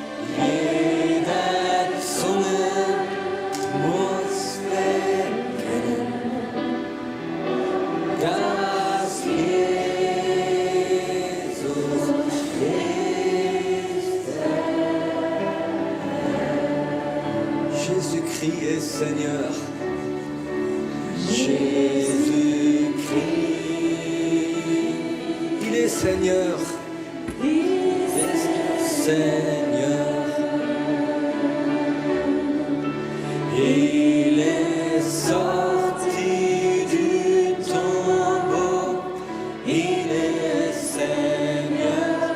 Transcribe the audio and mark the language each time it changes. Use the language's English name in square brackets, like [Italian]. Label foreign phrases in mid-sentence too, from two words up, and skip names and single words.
[German] jede Zunge muss bekennen, dass Jesus ist Herr. [French] Jésus-Christ est Seigneur. Jésus-Christ, il est Seigneur. Seigneur. Il est sorti du tombeau, il est Seigneur.